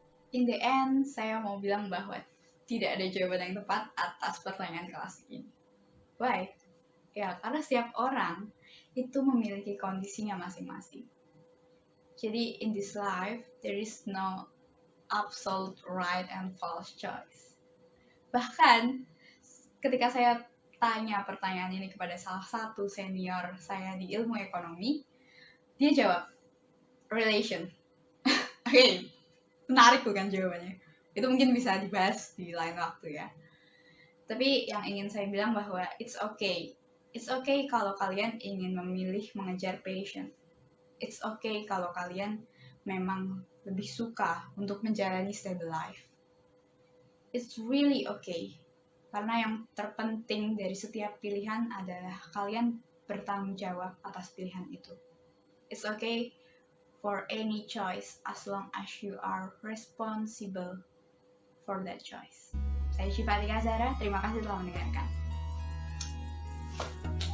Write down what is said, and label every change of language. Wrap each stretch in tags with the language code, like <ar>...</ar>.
<en>In the end,</en> <id>saya mau bilang bahwa tidak ada jawaban yang tepat atas pertanyaan klasik ini. Why? Ya, karena setiap orang itu memiliki kondisinya masing-masing.</id> <en>Jadi, in this life, there is no absolute right and false choice.</en> <id>Bahkan, ketika saya tanya pertanyaan ini kepada salah satu senior saya di ilmu ekonomi, dia jawab, relation. Oke, menarik bukan jawabannya? Itu mungkin bisa dibahas di lain waktu ya. Tapi yang ingin saya bilang bahwa</id> <en>it's okay. It's okay</en> <id>kalau kalian ingin memilih mengejar passion.</id> <en>It's okay</en> <id>kalau kalian memang lebih suka untuk menjalani</id> <en>stable life. It's really okay.</en> <id>Karena yang terpenting dari setiap pilihan adalah kalian bertanggung jawab atas pilihan itu.</id> <en>It's okay for any choice as long as you are responsible for that choice.</en> <id>Saya Syifa Atika Zahra, terima kasih telah mendengarkan.</id>